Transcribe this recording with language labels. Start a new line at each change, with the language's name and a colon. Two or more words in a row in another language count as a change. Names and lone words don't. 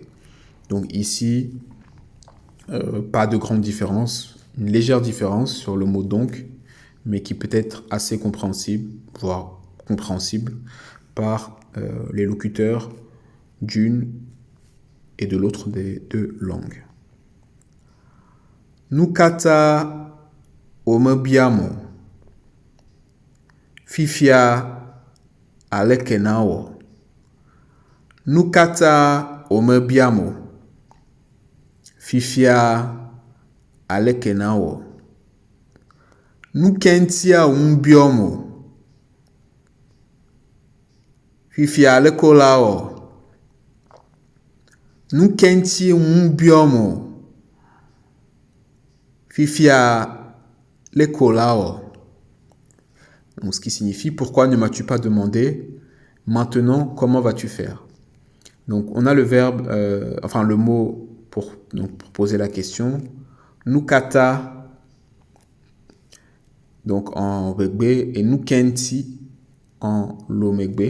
French: Donc ici, pas de grande différence, une légère différence sur le mot donc, mais qui peut être assez compréhensible, voire compréhensible par les locuteurs d'une et de l'autre des deux langues.
Ewe: Nukata omebiamo. Fifia alekenawo. Nukata omebiamo. Fifia alekenawo. Nukentia umbiomo. Fifia alekolawo. Nukenti umbiomo. Fifia lekolao.
French: Donc, ce qui signifie pourquoi ne m'as-tu pas demandé maintenant comment vas-tu faire? Donc on a le verbe, le mot pour poser la question. Nukata, donc en begbe, et nukenti en lomegbe.